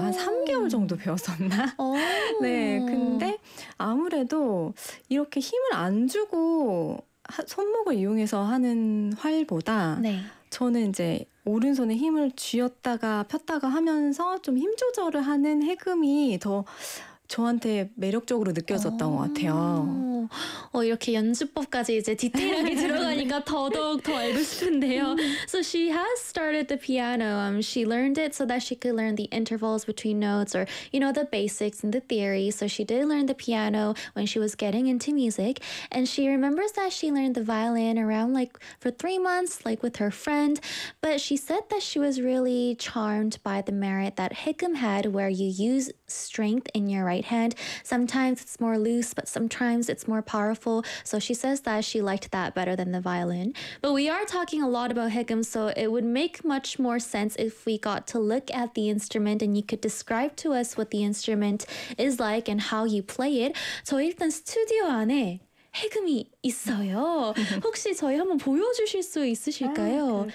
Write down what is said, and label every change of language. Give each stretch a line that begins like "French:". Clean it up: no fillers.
Korean: 한 3개월 정도 배웠었나? 네. 근데 아무래도 이렇게 힘을 안 주고 손목을 이용해서 하는 활보다 저는 이제 오른손에 힘을 쥐었다가 폈다가 하면서 좀힘 조절을 하는 해금이 더 저한테 매력적으로 느껴졌던 것 같아요. 이렇게 연주법까지 이제 디테일하게 들어가니까 더더욱 더 알고 싶은데요.
English: So she has started the piano. She learned it so that she could learn the intervals between notes or, the basics and the theory. So she did learn the piano when she was getting into music. And she remembers that she learned the violin around like for 3 months, like with her friend. But she said that she was really charmed by the merit that hikkim had, where you use strength in your right hand. Sometimes it's more loose, but sometimes it's more powerful. So she says that she liked that better than the violin. But we are talking a lot about hikkim, so it would make much more sense if we got to look at the instrument and you could describe to us what the instrument is like and how you play it. So
Korean: 일단 스튜디오 안에 해금이 있어요. 혹시 저희 한번 보여주실 수 있으실까요?